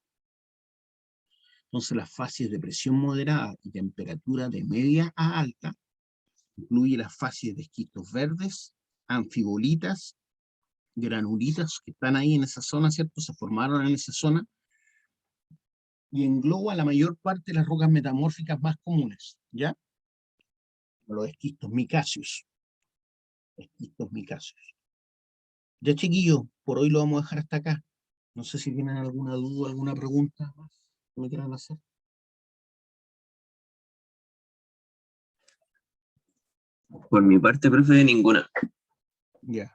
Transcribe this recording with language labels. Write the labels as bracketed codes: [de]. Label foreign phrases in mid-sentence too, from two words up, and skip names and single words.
[es] Entonces, las fases de presión moderada y temperatura de media a alta incluye las fases de esquistos verdes, anfibolitas, granulitas que están ahí en esa zona, ¿cierto? Se formaron en esa zona y engloba la mayor parte de las rocas metamórficas más comunes, ¿ya? Los esquistos micáceos. Esquistos micáceos. Ya, chiquillos, por hoy lo vamos a dejar hasta acá. No sé si tienen alguna duda, alguna pregunta más que me quieran hacer. Por mi parte, profe, ninguna. Ya.